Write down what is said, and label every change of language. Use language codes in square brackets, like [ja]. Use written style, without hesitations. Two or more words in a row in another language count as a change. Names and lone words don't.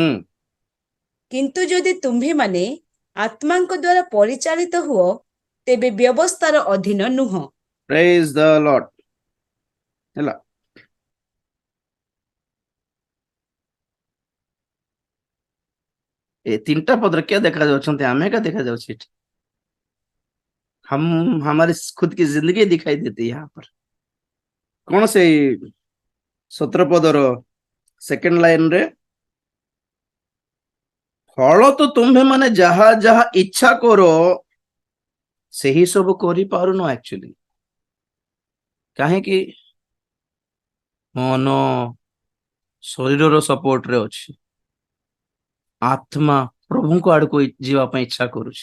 [or] କିନ୍ତୁ ଯଦି ତୁମ୍ଭେମାନେ ଆତ୍ମାଙ୍କ ଦ୍ୱାରା ପରିଚାଳିତ ହୁଅ, ତେବେ ବ୍ୟବସ୍ଥାର ଅଧୀନ ନୁହଁ। [en] praise the Lord. [or] ହେଲା, ଏ 3ଟା ପଦରେ କିଏ ଦେଖା ଯାଉଛନ୍ତି? ଆମେ ଏକା ଦେଖା ଯାଉଛି ଏଠି। [hi] हम हमारी खुद की जिंदगी दिखाई देती है यहाँ पर। कौन से [or] 17 ପଦର ସେକେଣ୍ଡ ଲାଇନ ରେ, ଫଳ ତ ତୁମ୍ଭେ ମାନେ ଯାହା ଯାହା ଇଚ୍ଛା କର ସେହି ସବୁ କରିପାରୁନ ଆକ୍ଚୁଆଲି। କାହିଁକି? ମନ ଶରୀରର ସପୋର୍ଟରେ ଅଛି, ଆତ୍ମା ପ୍ରଭୁଙ୍କ ଆଡକୁ ଯିବା ପାଇଁ ଇଚ୍ଛା କରୁଛି।